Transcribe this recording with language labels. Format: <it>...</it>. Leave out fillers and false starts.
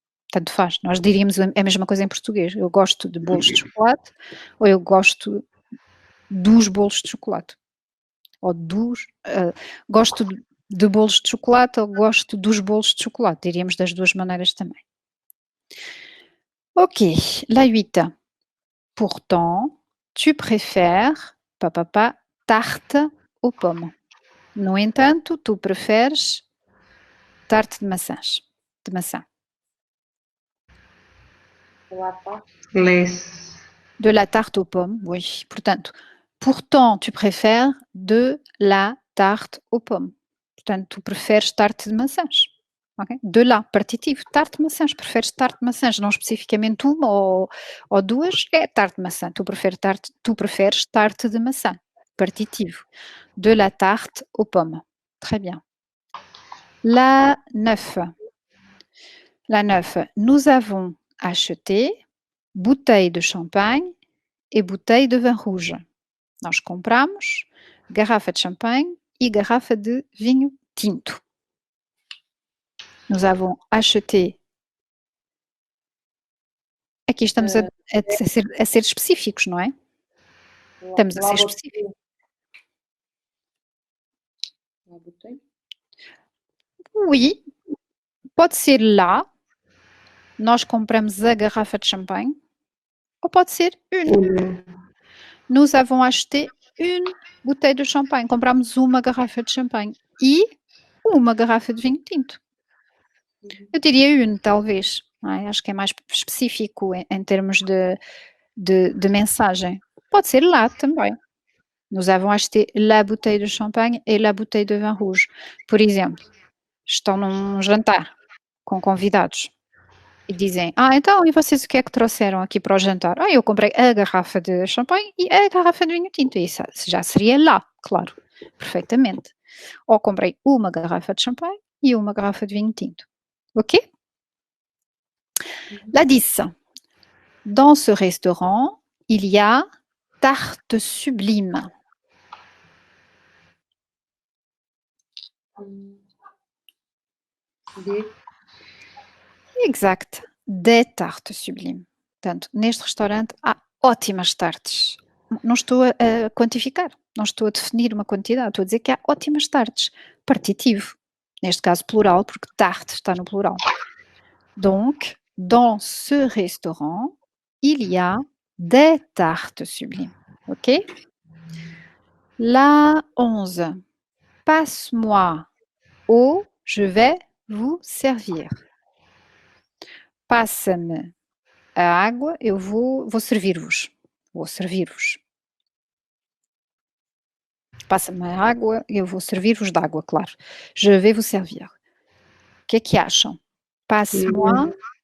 <pt>Tanto faz, nós diríamos a mesma coisa em português, eu gosto de bolos de chocolate ou eu gosto dos bolos de chocolate. Ou gosto de bolos de chocolate ou gosto dos bolos de chocolate, diríamos das duas maneiras também.</pt> <fr>Ok, la 8. Pourtant, tu préfères</fr> <pt>papapá,</pt> <fr>tarte aux pommes.</fr> <pt>No entanto, tu preferes tarte de maçãs. De maçã.</pt> <fr>De la tarte aux pommes, oui. Portanto, pourtant, tu préfères de la tarte aux pommes.</fr> <pt>Portanto, tu preferes tarte de maçãs. Okay? De lá, partitivo, tarte de maçãs. Preferes tarte de maçãs, não especificamente uma ou duas, é tarte de maçã. Tu preferes tarte de maçã. Partitivo.</pt> <fr>De la tarte aux pommes. Très bien. La 9. La 9. Nous avons acheté bouteille de champanhe e bouteille de vin rouge.</fr> <pt>Nós compramos garrafa de champanhe e garrafa de vinho tinto.</pt> <fr>Nous avons acheté.</fr> <pt>Aqui estamos a ser específicos, não é? Estamos a ser específicos. Oui, pode ser lá. Nós compramos a garrafa de champanhe. Ou pode ser une.</pt> <fr>Nous avons acheté une bouteille de champanhe.</fr> <pt>Compramos uma garrafa de champanhe e uma garrafa de vinho tinto. Eu diria une, talvez. Acho que é mais específico em termos de mensagem. Pode ser lá também.</pt> <fr>Nous avons acheté la bouteille de champanhe et la bouteille de vin rouge.</fr> <pt>Por exemplo, estão num jantar com convidados e dizem, então, e vocês o que é que trouxeram aqui para o jantar? Eu comprei a garrafa de champanhe e a garrafa de vinho tinto. Isso já seria lá, claro, perfeitamente. Ou comprei uma garrafa de champanhe e uma garrafa de vinho tinto. Ok?</pt> <fr>La 10. Dans ce restaurant, il y a tarte sublime. Exact. Des tartes sublimes.</fr> <pt>Portanto, neste restaurante há ótimas tartes. Não estou a quantificar, não estou a definir uma quantidade, estou a dizer que há ótimas tartes. Partitivo. Neste caso, plural, porque tarte está no plural.</pt> <fr>Donc, dans ce restaurant, il y a des tartes sublimes. Ok? La 11. Passe-moi eau, je vais vous servir.</fr> <pt>Passa-me a água, eu vou servir-vos. Vou servir-vos. Passa-me a água, eu vou servir-vos de água, claro.</pt> <fr>Je vais vous servir.</fr> <pt>O que é que acham?</pt> <fr>Passe-moi.</fr>